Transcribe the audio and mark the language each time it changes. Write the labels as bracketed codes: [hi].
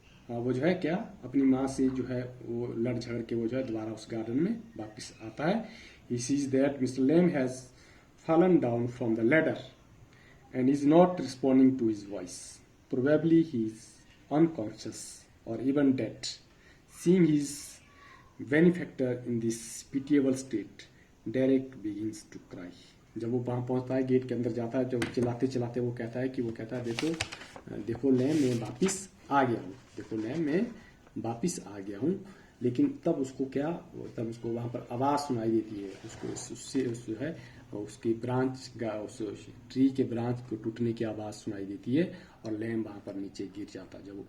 [hi] वो जो है क्या अपनी माँ से जो है वो लड़ झगड़ के वो जो है दोबारा उस गार्डन में वापस आता है। [en] He sees that Mr. Lamb has fallen down from the ladder and is not responding to his voice. Probably he is unconscious or even dead. Seeing his benefactor in this pitiable state, Derek begins to cry. [hi] जब वो वहाँ पहुँचता है, gate के अंदर जाता है, जब चिल्लाते चिल्लाते वो कहता है देखो लैम मैं वापिस आ गया हूँ, देखो लैम मैं वापिस आ गया हूँ। लेकिन तब उसको वहाँ पर आवाज़ सुनाई देती है, उससे जो है उसकी उस ट्री के ब्रांच को टूटने की आवाज़ सुनाई देती है, और लैम वहाँ पर नीचे गिर जाता है।